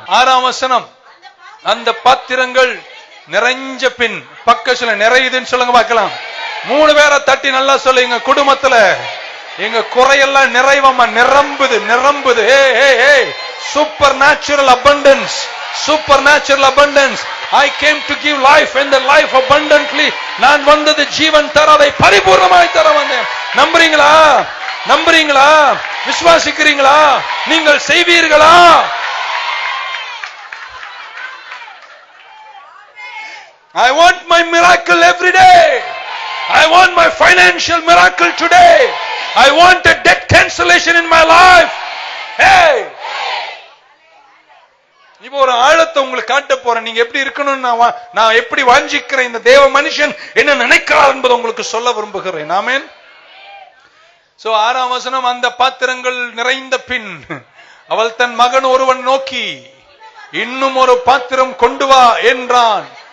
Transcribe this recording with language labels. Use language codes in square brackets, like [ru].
[ta] 6ஆம் வசனம், அந்த பாத்திரங்கள் நிறைஞ்ச பின், பக்கத்துல நிறையுதுன்னு சொல்லுங்க பார்க்கலாம். 3 பேரை தட்டி நல்லா சொல்லு, எங்க குடும்பத்துல எங்க குறையெல்லாம் நிறைவமா நிரம்புது நிரம்புது. Super natural abundance, super natural abundance. [en] I came to give life and the life abundantly. [ta] நான் வந்தது ஜீவன் தர, அதை பரிபூர்ணமாய் தர வந்தேன். நம்புறீங்களா? நம்புறீங்களா? விசுவாசிக்கிறீங்களா? நீங்கள் செய்வீர்களா? [en] I want my miracle every day. I want my financial miracle today. I want a debt cancellation in my life. Hey, [ta] இப்போ ஒரு ஆழத்தை உங்களுக்கு காட்ட போறேன். நீங்க எப்படி இருக்கணும்னு நான் எப்படி வாஞ்சிக்கிறேன், இந்த தேவ மனுஷன் என்ன நினைக்கிறார் என்பதை உங்களுக்கு சொல்ல விரும்புகிறேன். ஆமென். சோ 6ஆம் வசனம், அந்த பாத்திரங்கள் நிறைந்த பின் அவள் தன் மகன் ஒருவன் நோக்கி இன்னும் ஒரு பாத்திரம் கொண்டு வா என்றான்.